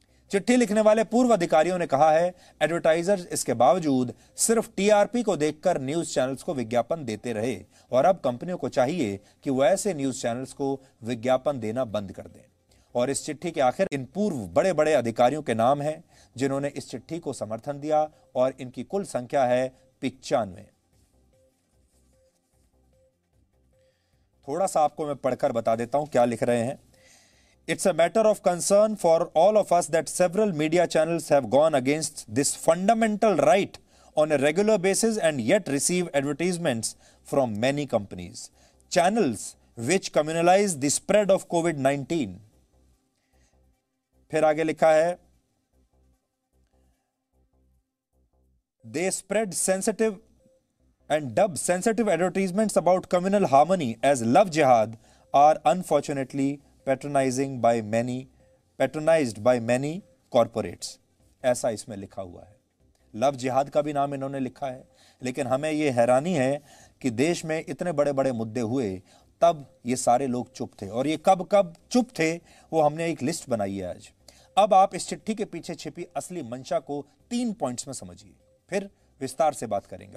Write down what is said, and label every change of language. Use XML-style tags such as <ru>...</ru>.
<hi>चिट्ठी लिखने वाले पूर्व अधिकारियों ने कहा है, एडवर्टाइजर्स इसके बावजूद सिर्फ टीआरपी को देखकर न्यूज चैनल्स को विज्ञापन देते रहे और अब कंपनियों को चाहिए कि वो ऐसे न्यूज चैनल्स को विज्ञापन देना बंद कर दें। और इस चिट्ठी के आखिर इन पूर्व बड़े बड़े अधिकारियों के नाम हैं जिन्होंने इस चिट्ठी को समर्थन दिया और इनकी कुल संख्या है 95। थोड़ा सा आपको मैं पढ़कर बता देता हूं क्या लिख रहे हैं।</hi> <en>It's a matter of concern for all of us that several media channels have gone against this fundamental right on a regular basis and yet receive advertisements from many companies. Channels which communalize the spread of COVID-19.</en> <hi>फिर आगे लिखा है,</hi> <en>they spread sensitive and dub sensitive advertisements about communal harmony as love jihad are unfortunately patronized by many corporates.</en> <hi>ऐसा इसमें लिखा हुआ है। Love जिहाद का भी नाम इन्होंने लिखा है, लेकिन हमें यह हैरानी है कि देश में इतने बड़े बड़े मुद्दे हुए तब ये सारे लोग चुप थे, और ये कब कब चुप थे वो हमने एक लिस्ट बनाई है आज। अब आप इस चिट्ठी के पीछे छिपी असली मंशा को 3 पॉइंट्स में समझिए, फिर विस्तार से बात करेंगे।</hi>